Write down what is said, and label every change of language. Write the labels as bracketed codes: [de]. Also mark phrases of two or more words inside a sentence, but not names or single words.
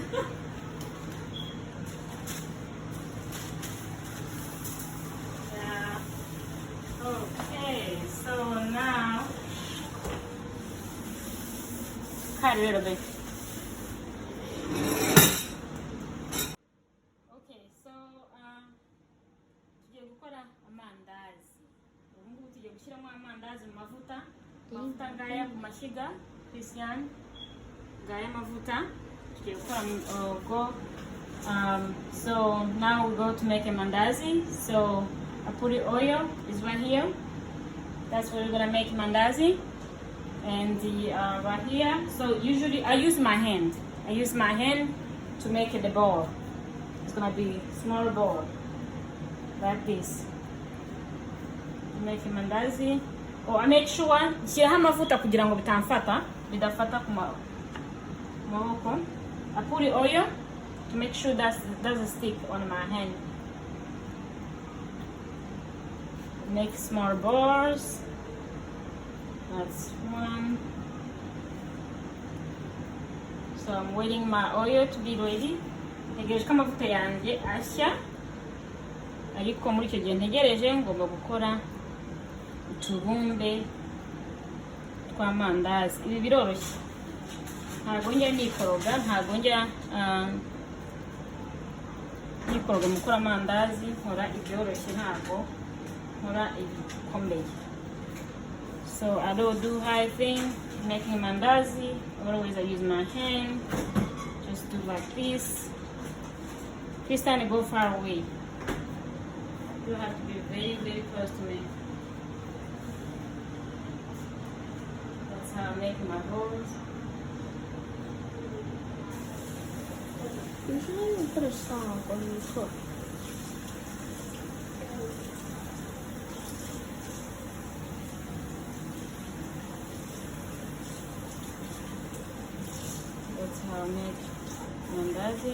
[en] Yeah. Okay, so now cut a little bit. Okay, so [rw] tugiye gukora amandazi. Ubu ngubu tugiye gushyiramo amandazi mu mavuta. Amavuta ngaya ku mashyiga. Christian. Gaya mavuta. [en] So now we go to make a mandazi. So I put the oil is right here. That's where we're gonna make mandazi. And the right here. So usually I use my hand. I use my hand to make the ball. It's gonna be small ball like this. Make a mandazi. Oh, I make sure [rw] nshyiraho amavuta kugira ngo bidafata ku maboko. [en] I put the oil to make sure that doesn't stick on my hand. Make small balls. That's one. So I'm waiting my oil to be ready. [rw] Ntegereje ko amavuta yanjye ashya, ariko muri icyo gihe ntegereje ngomba gukora utubumbe tw'amandazi. Ibi biroroshye, ntabwo njya nikoroga, ntabwo njya nikoroga mu gukora amandazi. Nkora ibyoroshye, ntabwo nkora ibikomeye. [en] So I don't do high thing making mandazi. Always I use my hand, just do like this. Christian, go far away. You have to be very, very close to me. That's how I make my holes. Usually you put a song when you cook. That's how I make mandazi.